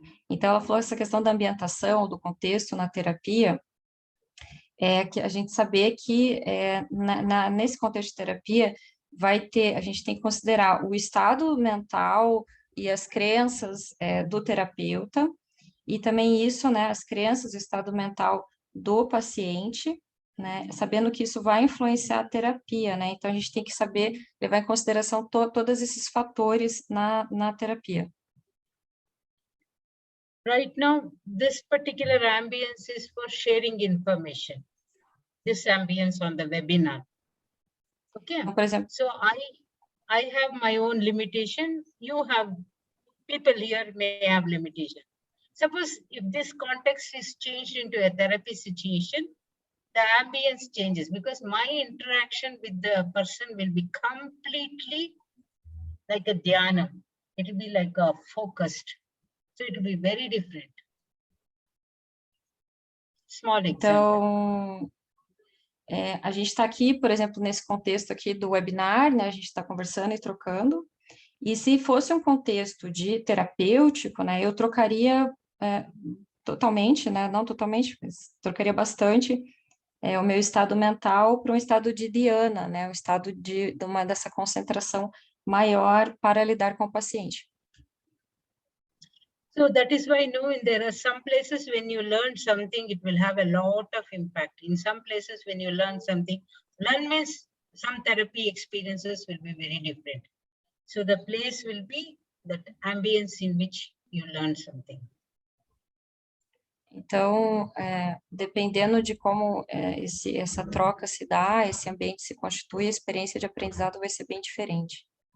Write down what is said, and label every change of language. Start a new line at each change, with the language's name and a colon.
Portuguese: Então, ela falou essa questão da ambientação, do contexto na terapia, que a gente saber que nesse contexto de terapia a gente tem que considerar o estado mental e as crenças do terapeuta, e também isso, né, as crenças, o estado mental do paciente, né, sabendo que isso vai influenciar a terapia, né, então a gente tem que saber levar em consideração todos esses fatores na terapia.
English: Right now, this particular ambience is for sharing information. This ambience on the webinar. Okay.
Portuguese: Então, por exemplo,
English: so I have my own limitation. You have, people here may have limitation. Suppose if this context is changed into a therapy situation, the ambience changes because my interaction with the person will be completely like a dhyana. It will be like a focused. So it will be very different. Small example.
Portuguese: Então, a gente está aqui, por exemplo, nesse contexto aqui do webinar, né, a gente está conversando e trocando, e se fosse um contexto de terapêutico, né, eu trocaria totalmente, né, não totalmente, mas trocaria bastante o meu estado mental para um estado de dhyana, né, um estado dessa concentração maior para lidar com o paciente.
English: So that is why there are some places when you learn something, it will have a lot of impact. In some places when you learn something, learn means some therapy experiences will be very different. So the place will be that ambience in which you learn something.
Portuguese: Então, dependendo de como essa troca se dá, esse ambiente se constitui, a experiência de aprendizado vai ser bem diferente.